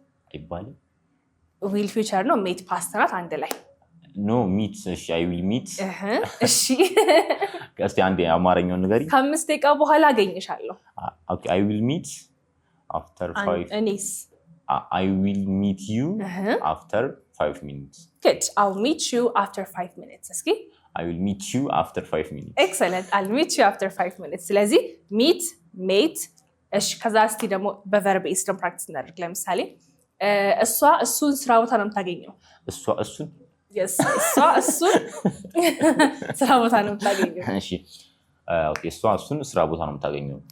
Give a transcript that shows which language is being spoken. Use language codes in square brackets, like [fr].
[am] አይባልም will ፊውቸር ነው meet past ናት አንድ ላይ [en] no meet እሺ I will meet [am] እሺ እስቲ አንዴ አማርኛውን ንገሪ ከ5 ደቂቃ በኋላ አገኝሻለሁ [en] okay I will meet after 5 [am] እኔስ [en] I will meet you after 5 minutes good I'll meet you after 5 minutes [am] እስኪ [en] I will meet you after 5 minutes excellent I'll meet you after 5 minutes [am] ስለዚህ [en] meet mate [am] እሺ ከዛ እስቲ ደግሞ በቨርብ ኤስ ደግሞ ፕራክቲስ እናደርግ ለምሳሌ እሱን ስራ ቦታ ነው የምታገኘው እሱን yes እሱን ስራ ቦታ ነው የምታገኘው እሺ okay እሱን ስራ ቦታ ነው የምታገኘው